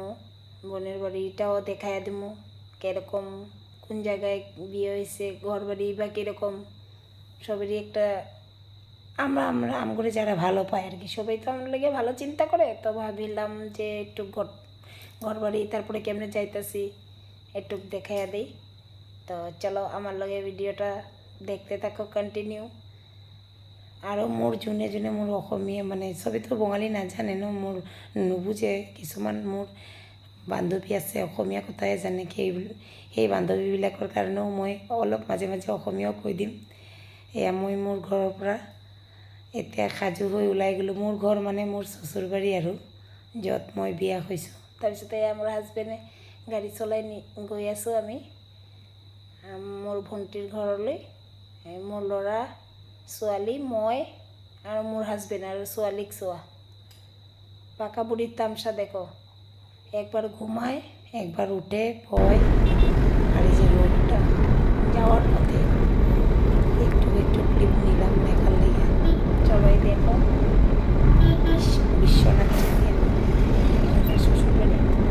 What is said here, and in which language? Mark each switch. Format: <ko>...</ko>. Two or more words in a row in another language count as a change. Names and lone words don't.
<bn>বোনের বাড়িটাও দেখায় দেবো কীরকম, কোন জায়গায় বিয়ে হয়েছে, ঘর বাড়ি বা কীরকম, সবেরই একটা আমরা আমরা আমগুলো যারা ভালো পায় আর কি, সবাই তো আমার লেগে ভালো চিন্তা করে। তো ভাবিলাম যে একটু ঘর বাড়ি তারপরে কেমনে যাইতেছি একটু দেখাইয়া দিই। তো চলো আমার লগে ভিডিওটা দেখতে থাকো কন্টিনিউ।</bn> <as>আৰু মোৰ যোনে যোনে মোৰ অসমীয়া মানে চবেইতো বঙালী নাজানে ন, মোৰ নুবুজে। কিছুমান মোৰ বান্ধৱী আছে অসমীয়া কথাই জানে, সেই বান্ধৱীবিলাকৰ কাৰণেও মই অলপ মাজে মাজে অসমীয়াও কৈ দিম। এয়া মই মোৰ ঘৰৰ পৰা এতিয়া সাজু হৈ ওলাই গ'লোঁ। মোৰ ঘৰ মানে মোৰ শ্বশুৰবাৰী আৰু য'ত মই বিয়া হৈছোঁ। তাৰপিছতে মোৰ হাজবেণ্ডে গাড়ী চলাই গৈ আছোঁ আমি মোৰ ভণ্টিৰ ঘৰলৈ। মোৰ ল'ৰা ছোৱালী, মই আৰু মোৰ হাজবেণ্ড আৰু ছোৱালীক চোৱা।</as> <bn>পাকা বুড়ির তামসা দেখো, একবার ঘুমায় একবার উঠে ভয়। আর এই যে রোডটা যাওয়ার পথে একটু একটু ক্লিপ নিলাম দেখার লেগে। সবাই দেখো বিশ্বনাথ শ্বশুরবাড়ি।</bn>